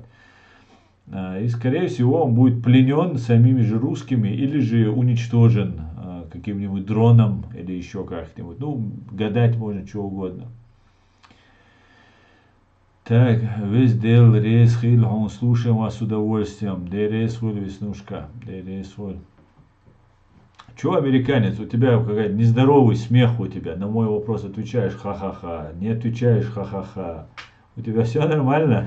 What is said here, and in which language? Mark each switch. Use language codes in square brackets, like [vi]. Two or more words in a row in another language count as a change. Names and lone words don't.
[ru] И, скорее всего, он будет пленен самими же русскими или же уничтожен каким-нибудь дроном или еще как-нибудь. Ну, гадать можно что угодно. Так, весь дел рейс хил, слушаем вас с удовольствием. Де рейс Веснушка, де рейс. Чего, американец, у тебя какая-то нездоровый смех у тебя. На мой вопрос отвечаешь ха-ха-ха, не отвечаешь ха-ха-ха. У тебя все нормально?